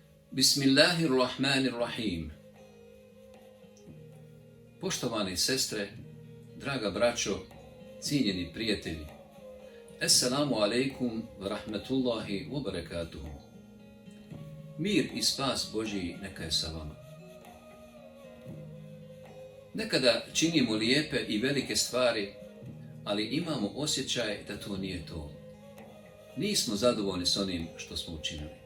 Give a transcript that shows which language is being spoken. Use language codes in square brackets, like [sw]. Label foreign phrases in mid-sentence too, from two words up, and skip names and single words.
[ar] Bismillahirrahmanirrahim. [bs] Poštovane sestre, draga braćo, cijenjeni prijatelji, [ar] السلام عليكم ورحمة الله وبركاته. [bs] Mir i spas Božji neka je sa vama. Nekada činimo lijepe i velike stvari, ali imamo osjećaj da to nije to. Nismo zadovoljni s onim što smo učinili.